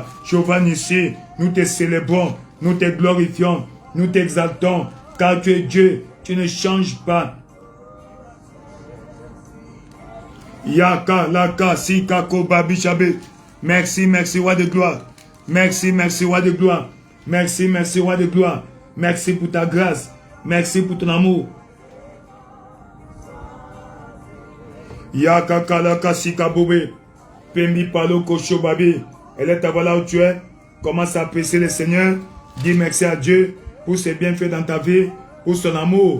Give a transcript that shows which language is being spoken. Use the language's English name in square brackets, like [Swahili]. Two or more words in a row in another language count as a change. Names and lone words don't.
[French] Jéhovah Nissi, nous te célébrons, nous te glorifions, nous t'exaltons, car tu es Dieu, tu ne changes pas. Yaka, laka, sika, koba, bichabe. Merci, merci, roi de gloire. Merci, merci, roi de gloire. Merci, merci, roi de gloire. Merci pour ta grâce. Merci pour ton amour. Yaka, kalaka, sika, bobe. Pembi, palo, kosho, babi. Elle est ta voix là où tu es. Commence à apprécier le Seigneur. Dis merci à Dieu pour ses bienfaits dans ta vie, pour son amour.